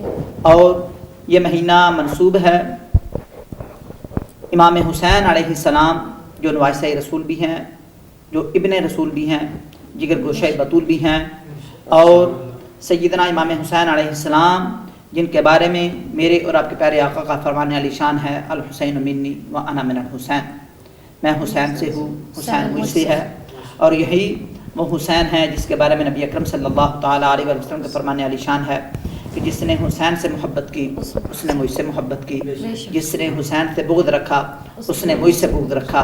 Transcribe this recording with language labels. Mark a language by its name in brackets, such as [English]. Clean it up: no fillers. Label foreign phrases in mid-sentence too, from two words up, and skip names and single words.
[Urdu] اور یہ مہینہ منسوب ہے امام حسین [Arabic] علیہ السلام [Urdu] جو نواسہ رسول بھی ہیں, جو ابن رسول بھی ہیں, جگر گوشہ بطول بھی ہیں, اور سیدنا امام حسین [Arabic] علیہ السلام [Urdu] جن کے بارے میں میرے اور آپ کے پیارے آقا کا فرمان علی شان ہے, [Arabic] الحسین منی و انا من الحسین, [Urdu] میں حسین سے ہوں, حسین مجھ سے ہے. اور یہی وہ حسین ہے جس کے بارے میں نبی اکرم [Arabic] صلی اللہ تعالیٰ علیہ وسلم [Urdu] کے فرمان علی شان ہے کہ جس نے حسین سے محبت کی اس نے مجھ سے محبت کی, جس نے حسین سے بغض رکھا اس نے مجھ سے بغض رکھا.